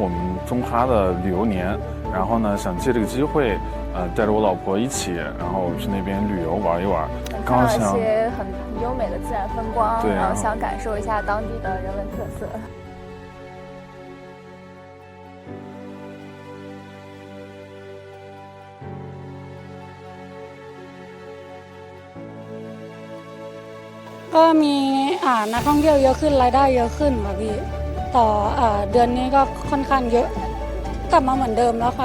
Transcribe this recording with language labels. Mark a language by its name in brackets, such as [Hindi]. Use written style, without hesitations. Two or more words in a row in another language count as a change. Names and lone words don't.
[Chinese] 们中哈的旅游年，然后呢想借这个机会，带着我老婆一起，然后去那边旅游玩一玩。看到一些很优美的自然风光，对，然后想感受一下当地的人文特色。 [Thai] ก็มีนักท่องเที่ยวเยอะขึ้นรายได้เยอะขึ้นค่ะพี่ต่อเดือนนี้ก็ค่อนข้างเยอะกลับมาเหมือนเดิมแล้วค่ะ